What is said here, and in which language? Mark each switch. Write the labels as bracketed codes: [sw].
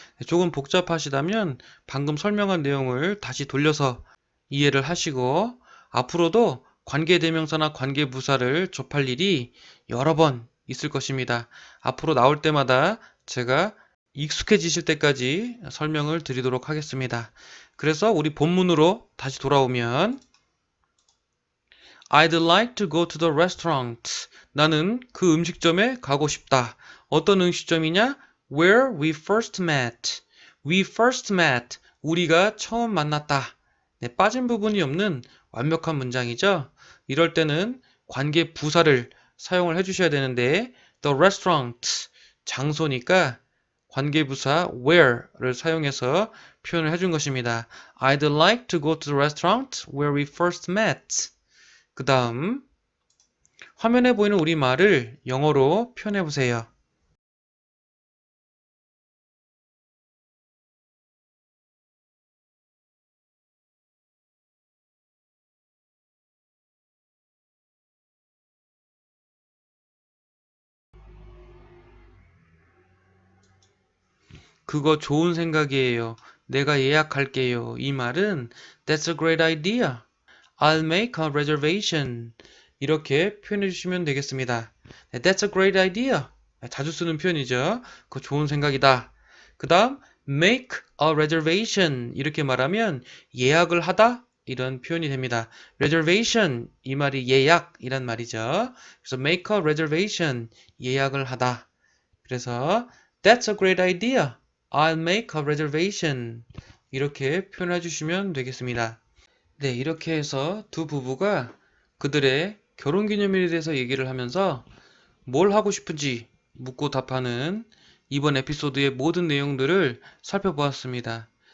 [ko] 조금 복잡하시다면 방금 설명한 내용을 다시 돌려서 이해를 하시고 앞으로도 관계대명사나 관계부사를 접할 일이 여러 번 있을 것입니다. 앞으로 나올 때마다 제가 익숙해지실 때까지 설명을 드리도록 하겠습니다. 그래서 우리 본문으로 다시 돌아오면 [en] I'd like to go to the restaurant. [ko] 나는 그 음식점에 가고 싶다. 어떤 음식점이냐? [en] Where we first met. We first met. [ko] 우리가 처음 만났다. 네, 빠진 부분이 없는 완벽한 문장이죠. 이럴 때는 관계 부사를 사용을 해주셔야 되는데 the restaurant 장소니까 관계 부사 where를 사용해서 표현을 해준 것입니다. [en] I'd like to go to the restaurant where we first met. [ko] 그 다음 화면에 보이는 우리말을 영어로 표현해 보세요. 그거 좋은 생각이에요. 내가 예약할게요. 이 말은 [en] That's a great idea. I'll make a reservation. [ko] 이렇게 표현해 주시면 되겠습니다. [en] That's a great idea. [ko] 자주 쓰는 표현이죠. 그거 좋은 생각이다. 그 다음 [en] make a reservation [ko] 이렇게 말하면 예약을 하다 이런 표현이 됩니다. reservation 이 말이 예약이란 말이죠. 그래서 [en] make a reservation [ko] 예약을 하다. 그래서 [en] That's a great idea. I'll make a reservation. [ko] 이렇게 표현해 주시면 되겠습니다. 네, 이렇게 해서 두 부부가 그들의 결혼기념일에 대해서 얘기를 하면서 뭘 하고 싶은지 묻고 답하는 이번 에피소드의 모든 내용들을 살펴보았습니다.